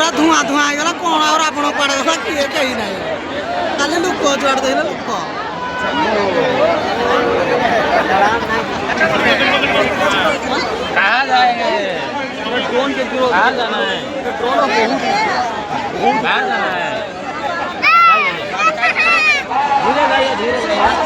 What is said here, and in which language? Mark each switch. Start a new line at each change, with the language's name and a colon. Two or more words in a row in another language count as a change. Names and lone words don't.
Hindi: धुआं धुआं
Odia: ହେଇଗଲା କଣ ଆଉ ରାବଣ କୁଆଡେ ଗଲା କିଏ କେହି ନାହିଁ ଖାଲି ଲୋକ ଯୁଆଡେ ଦେଖିଲେ ଲୋକ
Hindi: कहाँ जाएंगे ड्रोन के थ्रू कहाँ जाना है ड्रोन कहाँ जाना है धीरे जाइए धीरे जाइए